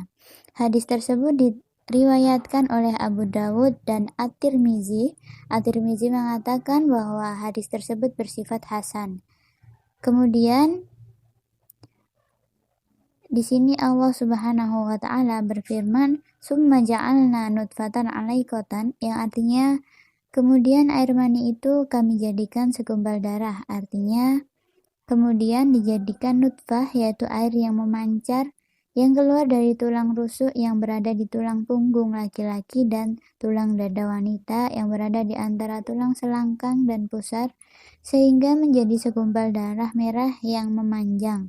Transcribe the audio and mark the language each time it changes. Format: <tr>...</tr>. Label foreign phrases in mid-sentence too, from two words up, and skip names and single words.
<id>Hadis tersebut diriwayatkan oleh Abu Dawud dan At-Tirmizi. At-Tirmizi mengatakan bahwa hadis tersebut bersifat hasan. Kemudian Di sini Allah</id> <ar>سبحانه و تعالى</ar> <id>berfirman,</id> <ar>"ثم جعلنا نطفة علقة,"</ar> <id>yang artinya kemudian air mani itu kami jadikan segumpal darah, artinya kemudian dijadikan nutfah, yaitu air yang memancar yang keluar dari tulang rusuk yang berada di tulang punggung laki-laki dan tulang dada wanita yang berada di antara tulang selangkang dan pusar, sehingga menjadi segumpal darah merah yang memanjang.</id>